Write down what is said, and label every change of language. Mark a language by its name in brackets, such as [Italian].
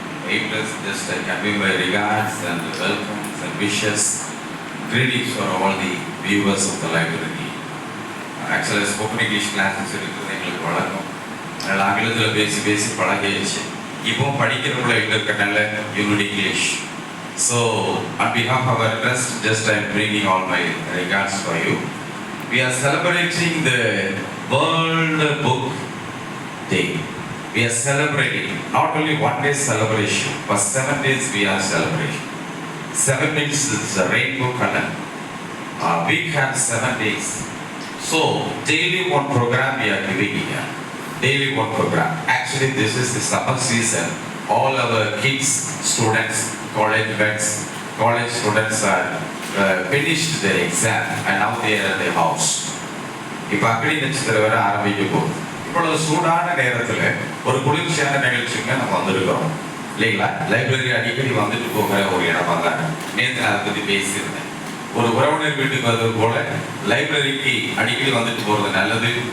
[English] Needless, just I convey my regards and welcomes and wishes, greetings for all the viewers of the library. Actually, spoken English classes [Tamil] இருக்குது எங்களுக்கு வழக்கம். அதனால் ஆங்கிலத்தில் பேசி பழகிடுச்சு. இப்போ படிக்கிறவங்கள எங்கே இருக்கனால unit English. [English] So, on behalf of our trust, just I am bringing all my regards for you. We are celebrating the World Book Day. We are celebrating not only one day celebration, but 7 days we are celebrating. 7 means it's a rainbow color. Week has 7 days. So daily one program we are giving here. Daily one program. Actually, this is the summer season. All our kids, students, college students are finished their exam and now they are at their house. [Tamil] இப்போ அக்னி நட்சத்திரம் வர ஆரம்பிக்க போகுது. இப்பொழுது சூடான நேரத்தில் ஒரு குளிர்ச்சியான நிகழ்ச்சிங்க நம்ம வந்திருக்கிறோம் இல்லைங்களா? லைப்ரரி அடிக்கடி வந்துட்டு போகிற ஒரு இடமா தான். நேற்று நான் அதை பற்றி பேசியிருந்தேன். ஒரு உறவினர் வீட்டுக்கு வந்தது போல லைப்ரரிக்கு அடிக்கடி வந்துட்டு போகிறது நல்லது.